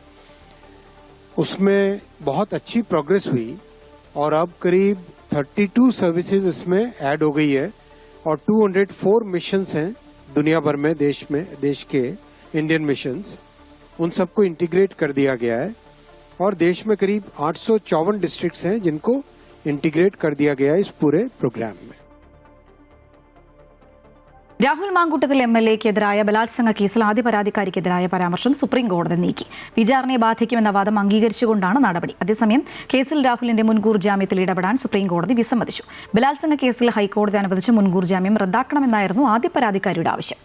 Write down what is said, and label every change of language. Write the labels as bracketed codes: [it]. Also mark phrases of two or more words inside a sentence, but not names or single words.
[hi] उसमें बहुत अच्छी प्रोग्रेस हुई और अब करीब 32 सर्विसेज इसमें ऐड हो गई है और 204 मिशंस हैं दुनिया भर में, देश के [en] Indian missions, [hi] उन सबको इंटीग्रेट कर दिया गया है। और देश में करीब 854 डिस्ट्रिक्ट्स हैं जिनको इंटीग्रेट कर दिया गया है इस पूरे प्रोग्राम में। [ml] രാഹുൽ മാങ്കൂട്ടത്തിൽ MLA-ക്കെതിരായ ബലാത്സംഗ കേസിൽ ആദ്യ പരാതിക്കാരിക്കെതിരായ പരാമർശം സുപ്രീം കോടതി നീക്കി. വിചാരണയെ ബാധിക്കുമെന്ന വാദം അംഗീകരിച്ചുകൊണ്ടാണ് നടപടി. അതേസമയം കേസിൽ രാഹുലിന്റെ മുൻകൂർ ജാമ്യത്തിൽ ഇടപെടാൻ സുപ്രീം കോടതി വിസമ്മതിച്ചു. ബലാത്സംഗ കേസിൽ ഹൈക്കോടതി അനുവദിച്ച മുൻകൂർ ജാമ്യം റദ്ദാക്കണമെന്നായിരുന്നു ആദ്യ പരാതിക്കാരിയുടെ ആവശ്യം.